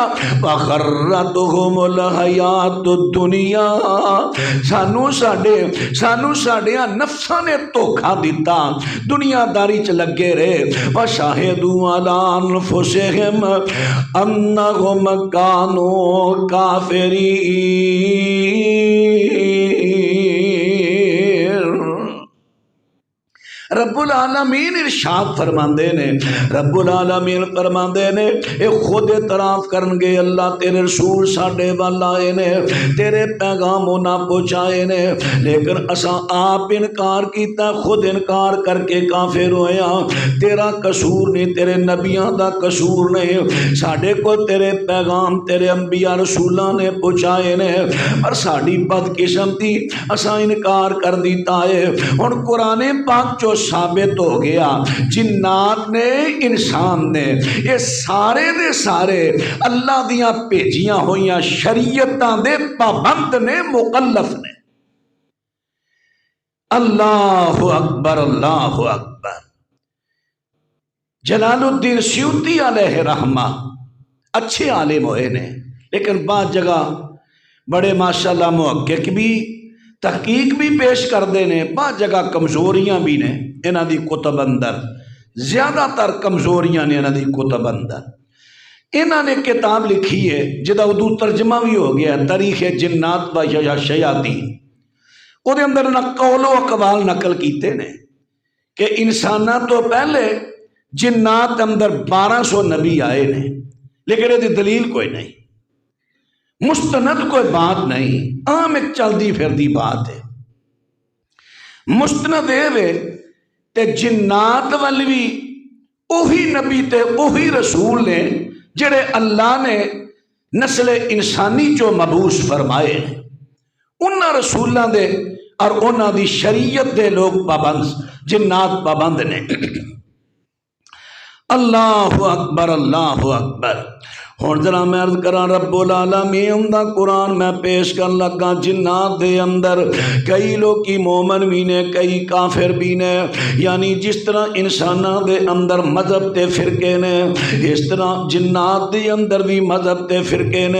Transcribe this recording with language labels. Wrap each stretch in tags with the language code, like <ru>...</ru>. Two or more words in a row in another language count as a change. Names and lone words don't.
<ar>وغرتہم الحیات الدنیا،</ar> <pa>سانو ساڈیاں نفساں نے دھوکھا دیتا، دنیا داری چ لگے رہے،</pa> <ar>وشاہدوا علی انفسہم انہم کانوا کافرین۔</ar> <pa>رب العالمین ارشاد فرماندے نے، رب العالمین فرماندے نے اے خود اعتراف کرنگے اللہ تیرے رسول ساڈے وال آئے نے، تیرے پیغام انہاں پہنچائے نے، لیکن اساں آپ انکار کیتا، خود انکار کر کے کافر ہویا، تیرا قصور نہیں، تیرے نبیاں دا قصور نہیں، ساڈے کو تیرے پیغام تیرے انبیاء رسولاں نے پہنچائے نے، پر ساڈی بدقسمتی اساں انکار کر دیتا ہے۔ ہن قرآن پاک جو ثابت ہو گیا جنات نے انسان نے یہ سارے دے سارے اللہ دیاں بھیجیاں ہوئیاں شریعتاں دے پابند نے، مکلف نے۔</pa> <ar>اللہ اکبر اللہ اکبر۔</ar> <pa>جلال الدین سیوطی علیہ رحمہ اچھے عالم ہوئے نے، لیکن بعض جگہ بڑے ماشاءاللہ محقق بھی تحقیق بھی پیش کر دینے، بعض جگہ کمزوریاں بھی نے انہاں دی کتب اندر، زیادہ تر کمزوریاں نے انہاں دی کتب اندر۔ انہاں نے کتاب لکھی ہے جدا اردو ترجمہ بھی ہو گیا، تاریخ جنات و شیاطین، او دے اندر نہ قول و اقوال نقل کیتے نے کہ انساناں تو پہلے جنات اندر 1200 نبی آئے نے، لیکن یہ دلیل کوئی نہیں، مستند کوئی بات نہیں، عام ایک چلدی پھردی بات ہے۔ مستند اے تے جنات والی بھی اوہی نبی تے اوہی رسول نے جڑے اللہ نے نسل انسانی جو مبعوث فرمائے، انہاں رسولاں دے اور انہاں دی شریعت دے لوگ پابند، جنات پابند نے۔</pa> <ar>اللہ اکبر اللہ اکبر۔</ar> <pa>ہن ذرا میں عرض کراں رب العالمین دا قرآن میں پیش کر لگا جنات دے اندر کئی لوکی مومن بھی نے کئی کافر بھی نے، یعنی جس طرح انساناں دے اندر مذہب تے فرقے نے اس طرح جنات دے اندر بھی مذہب تے فرقے نے۔</pa>